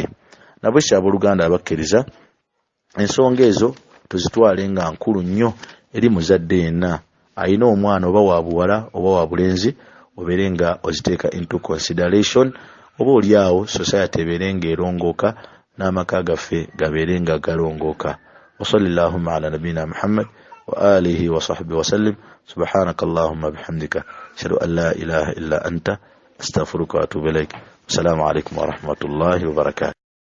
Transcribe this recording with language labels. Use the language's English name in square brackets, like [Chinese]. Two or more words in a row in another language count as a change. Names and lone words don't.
[Ganda] Nabwe abooluganda abakkiriza, ensonga ezo tuzitwale nga nkulu nnyo eri muzadde yenna alina omwana oba wa buwala oba wa bulenzi, obeere nga oziteeka [English] into consideration, [Ganda] oba oli awo society ebeere nga erongooka n'amaka gaffe gabeere nga galongooka. [Arabic] وصلى الله على نبينا محمد وعلى آله وصحبه وسلم. سبحانك اللهم وبحمدك أشهد أن لا إله إلا أنت أستغفرك وأتوب إليك. السلام عليكم ورحمة الله وبركاته.